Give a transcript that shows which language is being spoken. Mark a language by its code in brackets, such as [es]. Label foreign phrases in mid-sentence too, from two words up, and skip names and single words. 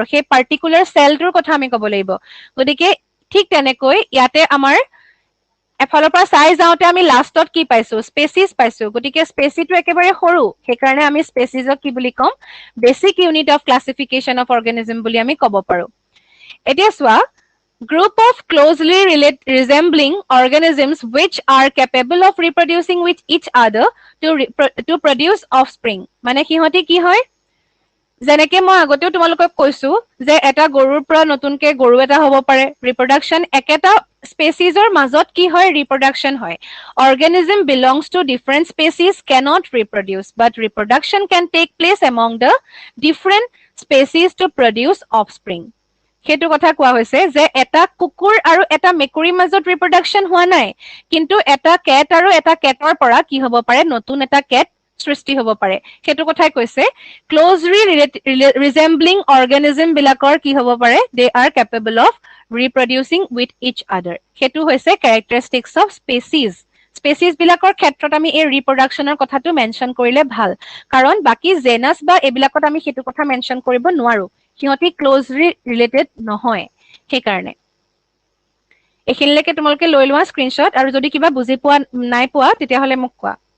[as] সেই পাৰ্টিকুলাৰ চেলটোৰ কথা আমি ক'ব লাগিব গতিকে ঠিক তেনেকৈ ইয়াতে আমাৰ এফালৰ পৰা চাই যাওঁতে আমি লাষ্টত কি পাইছো স্পেচিছ পাইছো গতিকে স্পেচিটো একেবাৰে সৰু সেইকাৰণে আমি স্পেচিছক কি বুলি ক'ম [en] basic unit of classification of organism [as] বুলি আমি ক'ব পাৰো এতিয়া চোৱা [en] group of closely resembling organisms which are capable of reproducing with each other to produce offspring [as] মানে সিহঁতি কি হয় যেনেকে মই আগতেও তোমালোকক কৈছো যে এটা গৰুৰ পৰা নতুনকে গৰু এটা হ'ব পাৰে ৰিপ্ৰডাকচন একেটা স্পেচিছৰ মাজত কি হয় ৰিপ্ৰডাকচন হয় [en] organism belongs to different species cannot reproduce but reproduction can take place among the different species to produce offspring [as] সেইটো কথা কোৱা হৈছে যে এটা কুকুৰ আৰু এটা মেকুৰীৰ মাজত ৰিপ্ৰডাকচন হোৱা নাই কিন্তু এটা কেট আৰু এটা কেটৰ পৰা কি হ'ব পাৰে নতুন এটা কেট সৃষ্টি হ'ব পাৰে সেইটো কথাই কৈছে [en] closely resembling organism [as] বিলাকৰ কি হ'ব পাৰে [en] they are capable of reproducing with each other [as] সেইটো হৈছে [en] characteristics of species [as] বিলাকৰ ক্ষেত্ৰত আমি এই ৰিপ্ৰডাকচনৰ কথাটো মেনশ্যন কৰিলে ভাল কাৰণ বাকী জেনাছ বা এইবিলাকত আমি সেইটো কথা মেনশ্যন কৰিব নোৱাৰো সিহঁতি [en] closely related [as] নহয় সেইকাৰণে এইখিনিলৈকে তোমালোকে লৈ লোৱা স্ক্ৰীনশ্বট আৰু যদি কিবা বুজি পোৱা নাই পোৱা তেতিয়াহ'লে মোক কোৱা